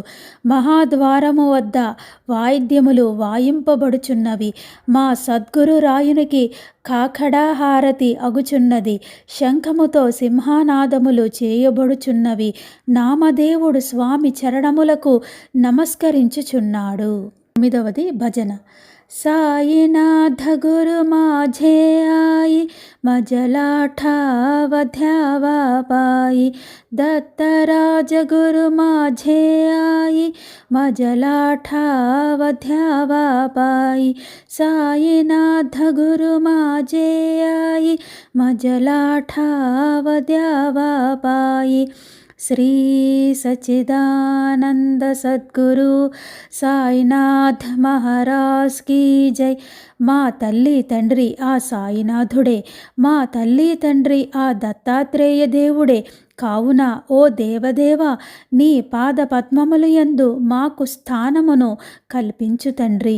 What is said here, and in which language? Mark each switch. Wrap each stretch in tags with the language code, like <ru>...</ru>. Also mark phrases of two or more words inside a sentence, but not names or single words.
<te>మహాద్వారము వద్ద వాయిద్యములు వాయింపబడుచున్నవి. మా సద్గురు రాయునికి కాకడాహారతి అగుచున్నది. శంఖముతో సింహానాదములు చేయబడుచున్నవి. నామదేవుడు స్వామి చరణములకు నమస్కరించుచున్నాడు. 9వది భజన.</te> <mr>साईनाथ गुरु माझे आई मजलाठावध्यावा पाई दत्तराज गुरु माझे आई मजलाठावध्यावा पाई साईनाथ गुरु माझे आई मजलाठावध्यावा पाई</mr> <hi>श्री सच्चिदानंद सद्गुरु साईनाथ महाराज की जय.</hi> <te>మా తల్లి తండ్రి ఆ సాయినాథుడే, మా తల్లి తండ్రి ఆ దత్తాత్రేయ దేవుడే. కావున ఓ దేవదేవ, నీ పాద పద్మములు యందు మాకు స్థానమును కల్పించు తండ్రి.</te>